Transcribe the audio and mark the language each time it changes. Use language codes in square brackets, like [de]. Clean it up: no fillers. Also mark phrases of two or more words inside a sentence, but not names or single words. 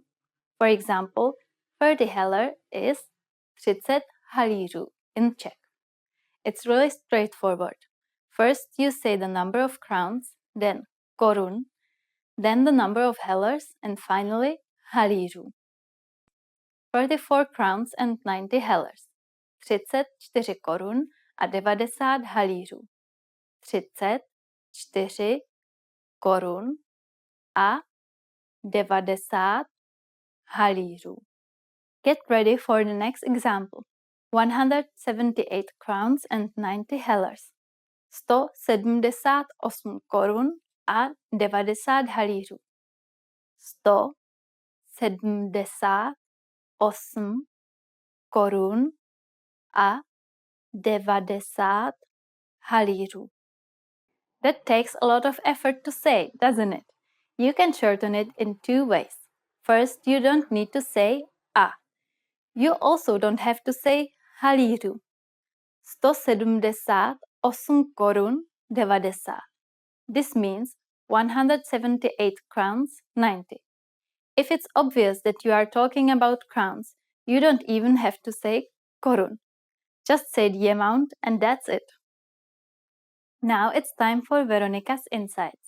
[en] For example, 30 heller is 30 halířů in Czech. It's really straightforward. First, you say the number of crowns, then korun, then the number of hellers, and finally halířů. 34 crowns and 90 hellers. [cs] 34 korun a 90 halířů. 34 korun a 90 halířů. [en] Get ready for the next example. 178 crowns and 90 hellers. [cs] 178 korun a 90 halířů. 178 korun a 90 halířů. [en] That takes a lot of effort to say, doesn't it? You can shorten it in 2 ways. First, you don't need to say a. You also don't have to say halířů. [cs] 178 korun 90. [en] This means 178 crowns 90. If it's obvious that you are talking about crowns, you don't even have to say korun. Just say the amount and that's it. Now it's time for Veronica's insights.